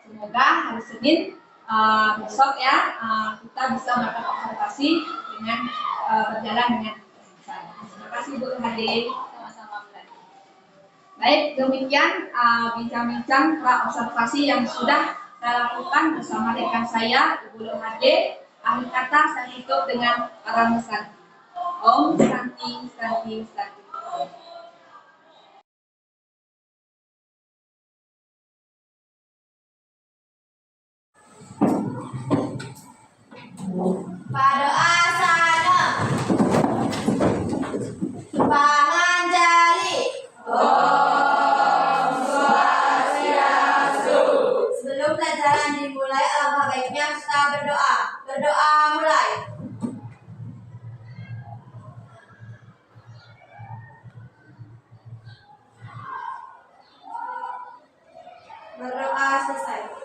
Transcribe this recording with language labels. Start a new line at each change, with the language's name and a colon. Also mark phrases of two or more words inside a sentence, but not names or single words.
Indonesian: Semoga hari Senin besok ya kita bisa melakukan observasi dengan berjalan dengan lancar. Terima kasih Bu Hade. Sama-sama Bu Rani. Baik, demikian bincang-bincang pra-observasi yang sudah saya lakukan bersama rekan saya, Ibu Nur Hade. Akhir kata saya tutup dengan Parama Santi.
Sanskrit: Om Santi, Santi, Santi. Padoa sana pangan jali.
Balinese: Om Swastiastu.
Indonesian: Sebelum pelajaran dimulai, alangkah baiknya kita berdoa. Berdoa mulai. Berdoa selesai.